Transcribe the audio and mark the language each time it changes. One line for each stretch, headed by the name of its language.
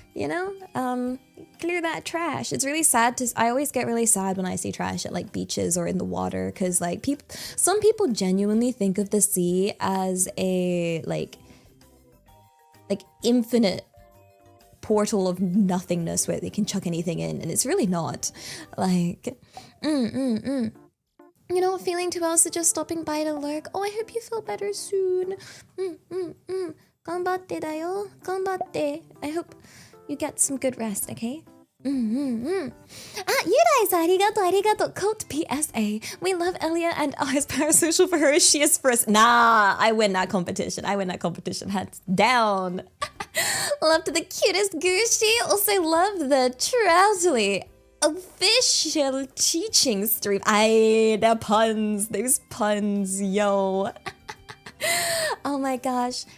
English: You know, clear that trash. It's really sad I always get really sad when I see trash at like beaches or in the water, because like some people genuinely think of the sea as a like infinite portal of nothingness where they can chuck anything in, and it's really not. Like, You're not feeling too well, so just stopping by to lurk. Oh, I hope you feel better soon.
Japanese: 頑張ってだよ。頑張って。
English: I hope you get some good rest, okay?
Japanese: あ、ゆらいさん、ありがとう、ありがとう。
English: Quote PSA. We love Elia and is parasocial for her. She is first. Nah, I win that competition. Hands down. Loved the cutest Gucci. Also loved the Trousely official teaching stream. The puns. Those puns, yo. Oh my gosh.